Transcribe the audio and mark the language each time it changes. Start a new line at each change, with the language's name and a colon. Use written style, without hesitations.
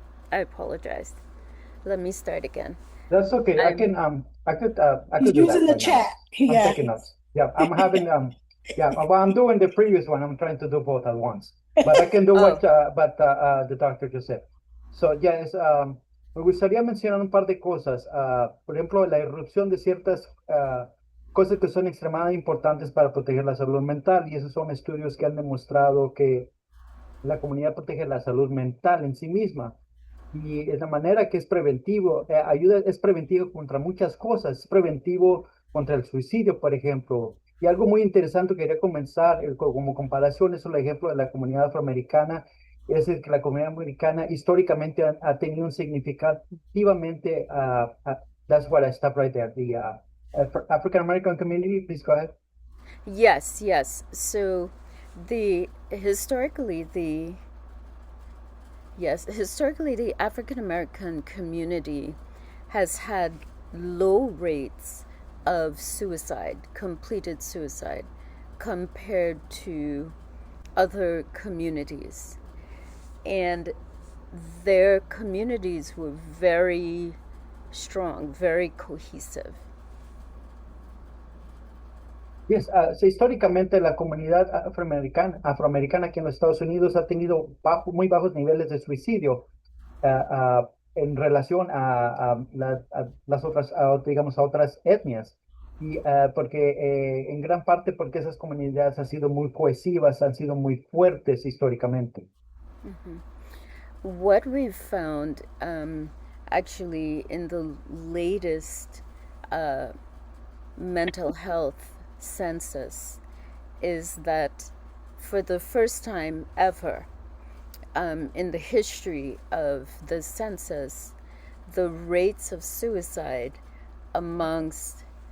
English: I apologize. Let me start again. That's okay. I could do using that the chat. I'm taking notes. Yeah, I'm having well, I'm doing the previous one. I'm trying to do both at once, but I can do what the doctor just said. So yes,
Spanish: me gustaría mencionar un par de cosas. Por ejemplo, la irrupción de ciertas cosas que son extremadamente importantes para proteger la salud mental, y esos son estudios que han demostrado que la comunidad protege la salud mental en sí misma. Y es la manera que es preventivo, es preventivo contra muchas cosas, es preventivo contra el suicidio, por ejemplo. Y algo muy interesante que quería comenzar como comparación es el ejemplo de la comunidad afroamericana, es el que la comunidad americana históricamente ha tenido un significativamente,
English: that's what I stop right there, the African American community, please go ahead. Yes. So historically, the Yes, historically, the African American community has had low rates of suicide, completed suicide, compared to other communities. And their communities were very strong, very cohesive.
Spanish: Yes, históricamente la comunidad afroamericana aquí en los Estados Unidos ha tenido muy bajos niveles de suicidio en relación a las otras, digamos, a otras etnias. Y porque en gran parte porque esas comunidades han sido muy cohesivas, han sido muy fuertes históricamente.
English: What we've found actually in the latest mental health census is that for the first time ever in the history of the census, the rates of suicide amongst